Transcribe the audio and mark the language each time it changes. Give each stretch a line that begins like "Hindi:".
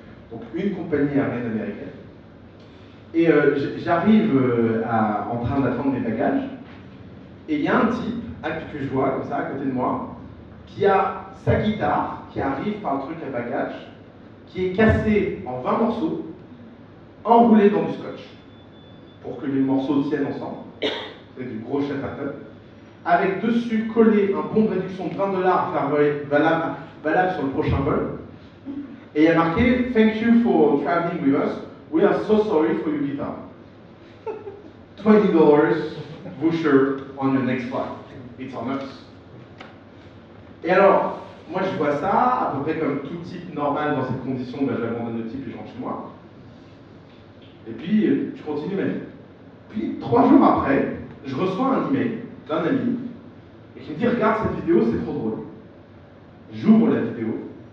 French: Donc une compagnie aérienne américaine. Et j'arrive en train d'attendre mes bagages, et il y a un type que je vois comme ça à côté de moi, qui a sa guitare, qui arrive par le truc à bagages, qui est cassée en 20 morceaux, enroulée dans du scotch, pour que les morceaux tiennent ensemble. C'est du gros chatterton. Avec dessus collé un bon de réduction de $20 valable sur le prochain vol. Et il y a marqué «
English: Thank you for traveling with us. We are so sorry for your guitar. $20 voucher on your next flight. It's on us.
French: » Et alors, moi je vois ça, à peu près comme tout type normal dans cette condition, j'abandonne le type et je rentre chez moi. Et puis, je continue ma vie. Puis, 3 jours après, je reçois un email d'un ami et qui me dit « Regarde cette vidéo, c'est trop drôle. » J'ouvre la vidéo.